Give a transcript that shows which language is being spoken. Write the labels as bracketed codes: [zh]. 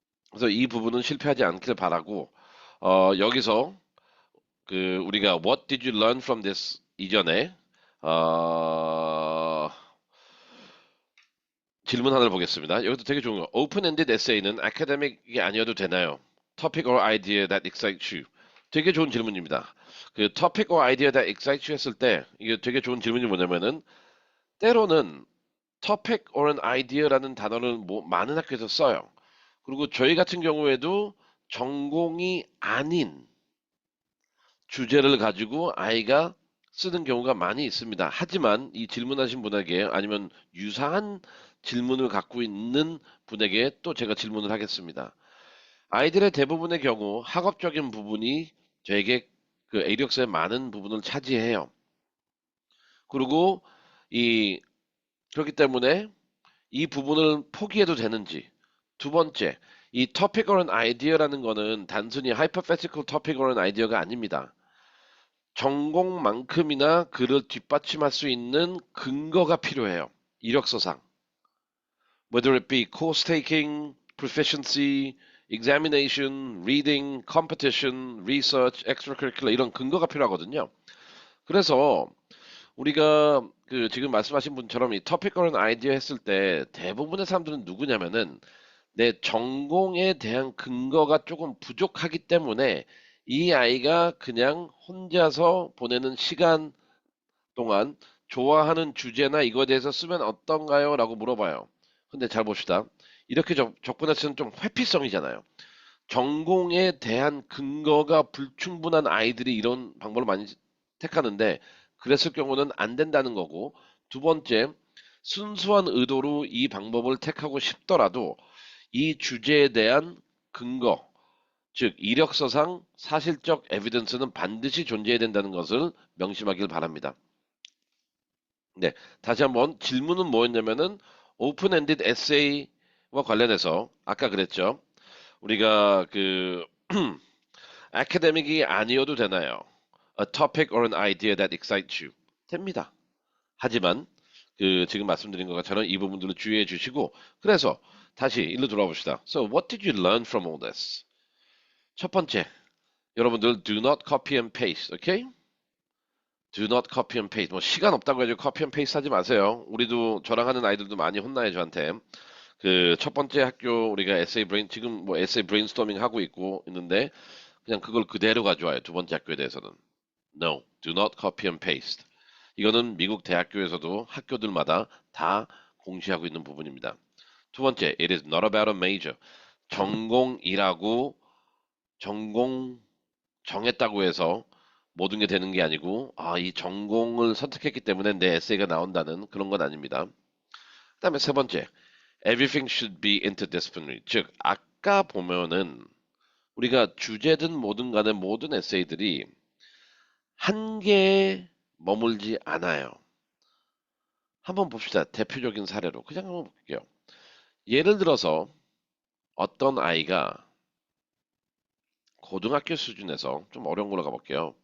[ko] 그래서 이 부분은 실패하지 않길 바라고, 여기서 우리가 [en] What did you learn from this [ko] 이전에, 어, 질문 하나를 보겠습니다. 이것도 되게 좋은 거. Open-ended essay는 아카데믹이 아니어도 되나요? [en] Topic or idea that excites you. [ko] 되게 좋은 질문입니다. 그 [en] topic or idea that excites you [ko] 했을 때 이게 되게 좋은 질문이 뭐냐면은 때로는 [en] topic or an idea [ko] 라는 단어를 많은 학교에서 써요. 그리고 저희 같은 경우에도 전공이 아닌 주제를 가지고 아이가 쓰는 경우가 많이 있습니다. 하지만 이 질문하신 분에게 아니면 유사한 질문을 갖고 있는 분에게 또 제가 질문을 하겠습니다. 아이들의 대부분의 경우 학업적인 부분이 되게 그 이력서의 많은 부분을 차지해요. 그리고 이 그렇기 때문에 이 부분을 포기해도 되는지. 두 번째, 이 [en] topic or an idea [ko] 라는 거는 단순히 [en] hypothetical topic or an idea [ko] 가 아닙니다. 전공만큼이나 그를 뒷받침할 수 있는 근거가 필요해요. 이력서상. [en] Whether it be course taking, proficiency, examination, reading, competition, research, extracurricular [ko] 이런 근거가 필요하거든요. 그래서 우리가 그 지금 말씀하신 분처럼 이 [en] topic or an idea [ko] 했을 때 대부분의 사람들은 누구냐면은 내 전공에 대한 근거가 조금 부족하기 때문에 이 아이가 그냥 혼자서 보내는 시간 동안 좋아하는 주제나 이거에 대해서 쓰면 어떤가요? 라고 물어봐요. 근데 잘 봅시다. 이렇게 접근해서는 좀 회피성이잖아요. 전공에 대한 근거가 불충분한 아이들이 이런 방법을 많이 택하는데 그랬을 경우는 안 된다는 거고 두 번째, 순수한 의도로 이 방법을 택하고 싶더라도 이 주제에 대한 근거, 즉 이력서상 사실적 에비던스는 반드시 존재해야 된다는 것을 명심하길 바랍니다. 네, 다시 한번 질문은 뭐였냐면은 오픈엔디드 에세이와 관련해서 아까 그랬죠. 우리가 아카데믹이 아니어도 되나요? [en] A topic or an idea that excites you. [ko] 됩니다. 하지만 지금 말씀드린 것처럼 이 부분들을 주의해 주시고 그래서 다시 일로 돌아봅시다. [en] So what did you learn from all this? [ko] 첫 번째, 여러분들 [en] do not copy and paste, okay? Do not copy and paste. [ko] 뭐 시간 없다고 해가지고 [en] copy and paste [ko] 하지 마세요. 우리도 저랑 하는 아이들도 많이 혼나요 저한테. 그 첫 번째 학교 우리가 지금 뭐 에세이 브레인스토밍 하고 있는데 그냥 그걸 그대로 가져와요. 두 번째 학교에 대해서는. [en] No, do not copy and paste. [ko] 이거는 미국 대학교에서도 학교들마다 다 공시하고 있는 부분입니다. 두 번째, [en] it is not about a major. [ko] 전공이라고 전공 정했다고 해서 모든 게 되는 게 아니고, 이 전공을 선택했기 때문에 내 에세이가 나온다는 그런 건 아닙니다. 그다음에 세 번째, [en] everything should be interdisciplinary. [ko] 즉, 아까 보면은 우리가 주제든 뭐든 간에 모든 에세이들이 한 개에 머물지 않아요. 한번 봅시다. 대표적인 사례로. 그냥 한번 볼게요. 예를 들어서 어떤 아이가 고등학교 수준에서 좀 어려운 걸로 가볼게요.